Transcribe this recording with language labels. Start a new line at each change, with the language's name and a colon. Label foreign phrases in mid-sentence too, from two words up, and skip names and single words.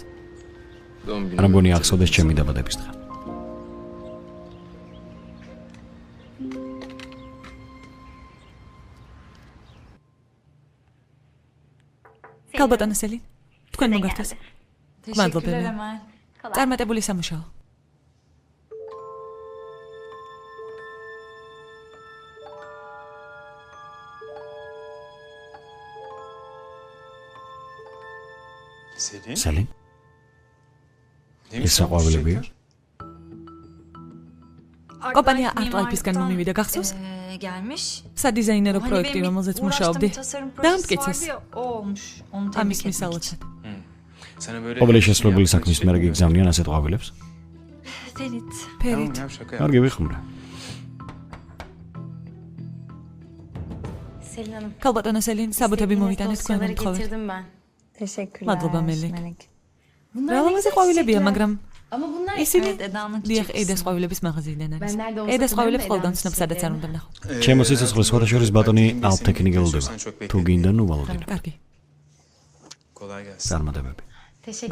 Turkish: Doğum günü.
Georgian: არ მგონი ახსოვდეს ჩემი დაბადების დღე. კალბატონო სელი, თქვენ მოგართოს. მადლობა. წარმატებული სამუშაო. სელი? ეს საყვავილებია? კომპანია Artlife-ისგან მომივიდა გახსოვს?
Turkish: gelmiş.
Georgian: სადიზაინერო პროექტი, რომელზეც მუშაობდი. დაამტკიცეს.
Turkish: O olmuş. Onu
Georgian: ამის
Turkish: tebrik etmek
Georgian: მისალოცად.
Turkish: Sana böyle
Georgian: ყოველი შესრულებული საქმის მერე გიგზავნიან ასეთ ყვავილებს?
Turkish: Ferit.
Georgian: ფერით. კარგი ვიხმრე.
Turkish: Selin Hanım.
Georgian: ქალბატონო სელინ, საბუთები მოვიტანეთ თქვენ
Turkish: Dosyaları
Georgian: მომთხოვეთ.
Turkish: getirdim ben. Teşekkürler.
Georgian: Madluba Melek.
Turkish: Bunlar
Georgian: რა
Turkish: ne
Georgian: ლამაზი
Turkish: güzel
Georgian: ყვავილებია,
Turkish: çiçekler.
Georgian: მაგრამ
Turkish: Ama bunlar
Georgian: ისინი
Turkish: Evet, Eda'nın
Georgian: დიახ,
Turkish: çiçek
Georgian: ედას
Turkish: kısmı.
Georgian: ყვავილების მაღაზიიდან არის.
Turkish: Ben nerede olsa
Georgian: ედას ყვავილებს
Turkish: tanıyorum
Georgian: ყველგან
Turkish: Eda'nın
Georgian: ცნობ, სადაც არ უნდა ვნახო. ჩემო სიცოცხლე სხვათა შორის ბატონი ალფტექნი გელოდება. თუ გინდა ნუ ვალოდით. კარგი. წარმატებები.
Turkish: Teşekkür ederim.